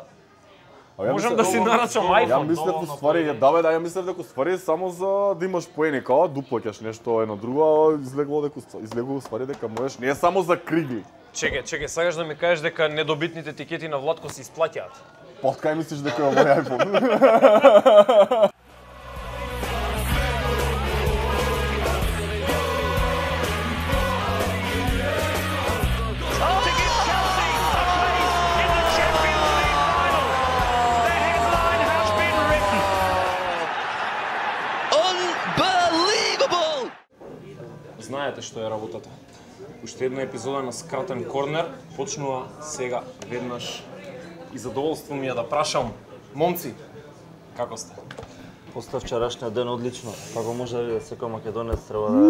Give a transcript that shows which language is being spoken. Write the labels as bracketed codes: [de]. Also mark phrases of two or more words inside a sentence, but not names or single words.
[mk] Можам да си нарачам Ја iPhone. мислев доволно ствари, поени. ја мислев дека ствари само за да имаш поени, као дуплаќаш нешто едно друго, а излегува ствари дека можеш не само за кригли. Чекај, сакаш да ми кажеш дека недобитните тикети на Владко се исплаќаат? Па кај мислиш дека е овој iPhone? [en] To give Chelsea a place in the Champions League final. The headline has been written. Unbelievable! [mk] Знаете што е работата. Уште една епизода на Скратен корнер почнува сега веднаш. И задоволство ми е да прашам, момци, како сте? После вчерашниот ден одлично. Како може да види секој македонец треба да